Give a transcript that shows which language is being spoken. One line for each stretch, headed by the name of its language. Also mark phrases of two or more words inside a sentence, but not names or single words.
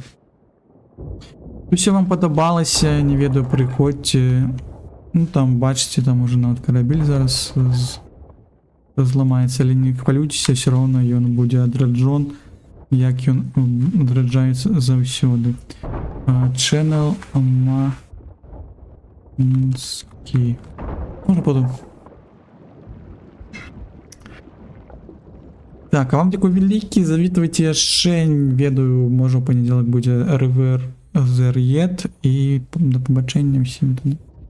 Belarusian: Усё вам падабалася, не ведаю, прыходзьце. Ну там бачыце, там уже нават карабель зараз зламаецца, але не хвалюйцеся, все роўно ён будзе адраджон, як ён адраджаецца заўсёды. Channel Минский.
Ukrainian: Може потім. Так, а вам дякую великий.
Belarusian: Завітуйте яшчэ, ведаю,
Ukrainian: може у понеділок буде РВР Зер'єт. І до побачення всім тоді.